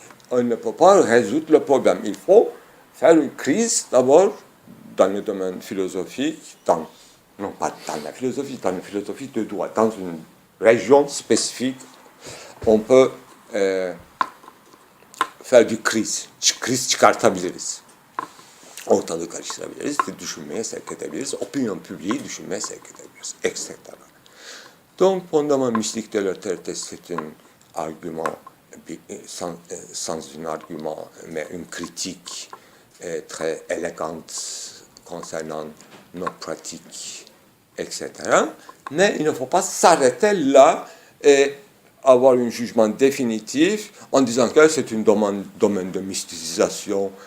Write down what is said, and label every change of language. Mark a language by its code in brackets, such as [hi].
[fr] On ne peut pas résoudre le problème. Il faut faire une crise d'abord dans le domaine philosophique, non pas dans la philosophie de droit, dans une région spécifique, on peut faire du [tr] kriz çıkartabiliriz. Ortalığı karıştırabiliriz, düşünmeye sevk edebiliriz, [fr] opinion publique [tr] düşünmeye sevk edebiliriz, etc. [fr] Donc, fondament mystique de l'autorité, c'est un argument, sans un argument, mais une critique très élégante concernant nos pratiques, etc. Mais il ne faut pas s'arrêter là et avoir un jugement définitif en disant que c'est un domaine de mysticisation.